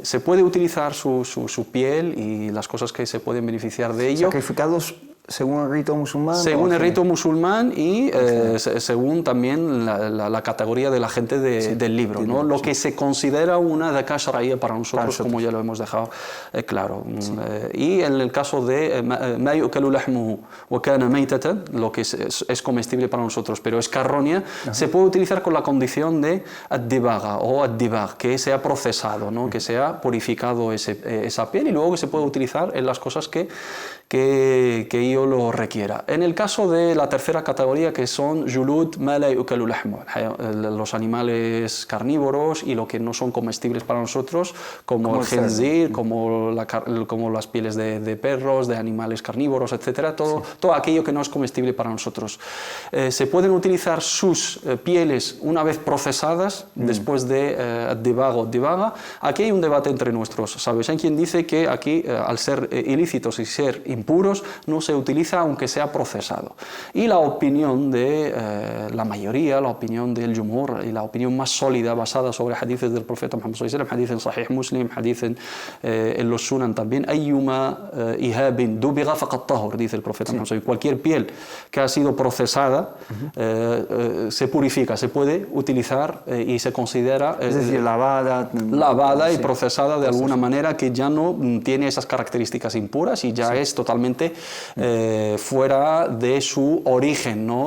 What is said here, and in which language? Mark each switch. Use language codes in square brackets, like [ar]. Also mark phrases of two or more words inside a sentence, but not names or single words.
[es] Se puede utilizar su piel y las cosas que se pueden beneficiar de ello. ¿Sacrificados según el rito musulmán? Según el rito musulmán y según también la categoría de la gente del libro, ¿no? Lo que se considera una [ar] ذكاة شرعية [es] para nosotros, como ya lo hemos dejado claro. Y en el caso de [ar] ما يؤكل لحمه وكان ميتة, [es] lo que es comestible para nosotros, pero es carroña, se puede utilizar con la condición de ad-dibaga o ad-dibag, que sea procesado, ¿no? Que sea purificado esa piel, y luego que se puede utilizar en las cosas que ello lo requiera. En el caso de la tercera categoría, que son [ar] جلود ما لا يؤكل لحمه, [es] los animales carnívoros y lo que no son comestibles para nosotros, como el khinzir, como las pieles de perros, de animales carnívoros, etcétera, todo aquello que no es comestible para nosotros. Se pueden utilizar sus pieles una vez procesadas, después de divaga. Aquí hay un debate entre nuestros sabios. Hay quien dice que aquí, al ser ilícitos y ser impuros, no se utiliza aunque sea procesado. Y la opinión de la mayoría, la opinión del jumhur y la opinión más sólida, basada sobre hadices del profeta Muhammad [ar] صلى الله عليه وسلم, [es] hadith en Sahih Muslim, hadith en los Sunan también, [ar] أيما إهاب دبغ فقد طهر, [es] dice el profeta Muhammad [ar] صلى الله عليه وسلم. [es] Cualquier piel que ha sido procesada se purifica, se puede utilizar y se considera es decir, lavada y procesada de alguna manera, que ya no tiene esas características impuras y ya es totalmente fuera de su origen, ¿no?